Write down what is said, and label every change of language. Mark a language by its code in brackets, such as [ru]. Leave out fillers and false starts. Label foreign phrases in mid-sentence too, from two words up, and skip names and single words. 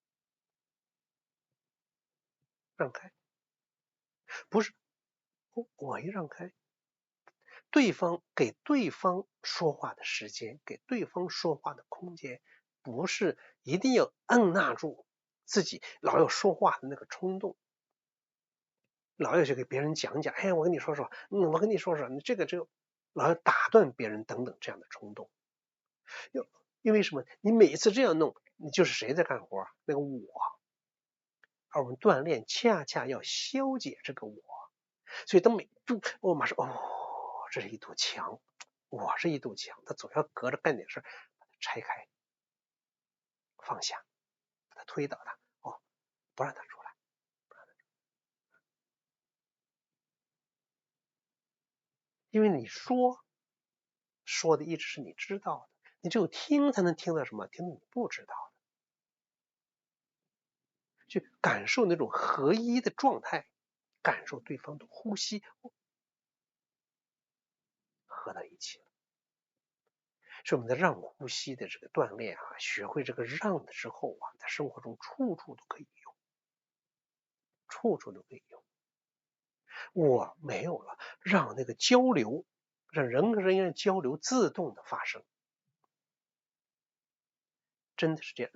[zh] 讓開，不是我一讓開，給對方說話的時間，給對方說話的空間，不是一定要按捺住自己老要說話的那個衝動，老要去給別人講講，哎，我跟你說說，我跟你說說，这個，老要打斷別人等等這樣的衝動。因為什麼？你每一次這樣弄，你就是誰在幹活？那個我。而我們鍛鍊恰恰要消解這個我，所以當我馬上這是一堵牆，我是一堵牆，他總要隔着干點事，把它拆開，放下，把它推倒它，不讓它出來，因為你說的一直是你知道的，你只有聽才能聽到什麼？听到你不知道的，去感受那種合一的狀態，感受對方的呼吸，合到一起了。是我們的讓呼吸的這個鍛鍊學會這個讓的之後在生活中處處都可以用，處處都可以用。我沒有了，讓那個交流，讓人跟人的交流自動的發生，真的是這樣。